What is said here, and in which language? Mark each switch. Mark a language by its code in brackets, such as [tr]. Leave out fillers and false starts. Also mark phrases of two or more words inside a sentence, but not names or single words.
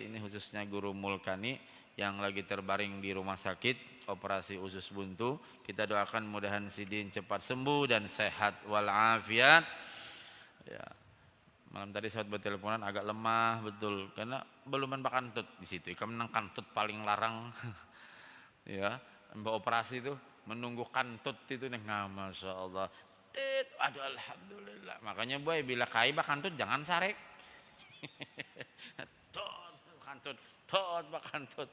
[id] Ini khususnya Guru Mulkani yang lagi terbaring di rumah sakit operasi usus buntu. Kita doakan mudahan Sidin cepat sembuh dan sehat walafiat. [bjn] Ya. Malam tadi saat berteleponan agak lemah betul karena belum menpak kantut di situ. Ikam nang kantut paling larang. Ya, mbak operasi itu menunggu kantut itu nah masya Allah. [id] Aduh alhamdulillah. [bjn] Makanya boy bila kaibah kantut jangan sarek. Kantut.